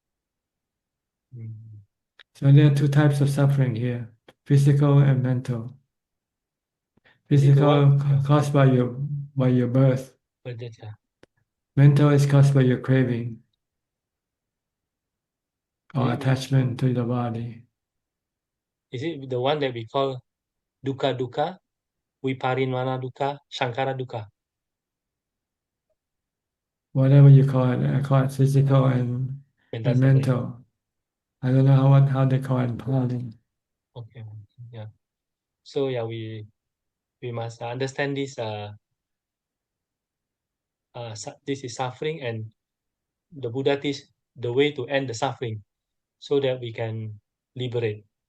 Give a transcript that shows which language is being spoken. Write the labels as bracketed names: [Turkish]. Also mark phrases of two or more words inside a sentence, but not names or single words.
[English] So there are two types of suffering here, physical and mental. Physical caused by your birth. Mental is caused by your craving or attachment to the body. Is it the one that we call [Pali] dukkha dukkha, viparinvana dukkha, sankara dukkha? [English] Whatever you call it, I call it physical and mental. I don't know how they call it in Pali. Okay, yeah. So yeah, we must understand this. This is suffering, and the Buddha teach the way to end the suffering, so that we can liberate.